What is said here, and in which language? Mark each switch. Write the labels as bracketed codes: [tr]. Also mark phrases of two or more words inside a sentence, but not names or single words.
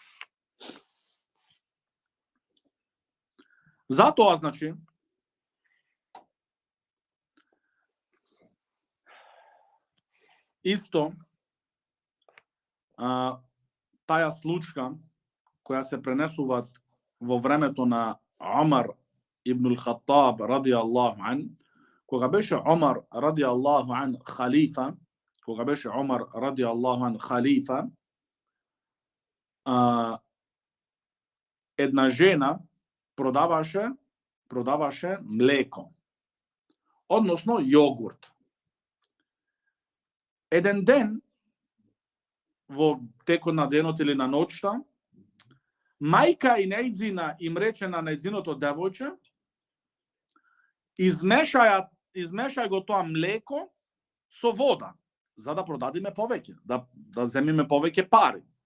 [mk] Затоа, значи, исто, таа случка која се пренесува во времето на Омар ибн Хаттаб [ar] رضي الله عنه, [mk] кога беше Омар [ar] رضي الله عنه [mk] халифа, една жена продаваше млеко, односно јогурт. Еден ден, во текот на денот или на ноќта, мајка и нејзина им рече на нејзиното девојче, измешај го тоа млеко со вода, за да продадиме повеќе, да земиме повеќе пари.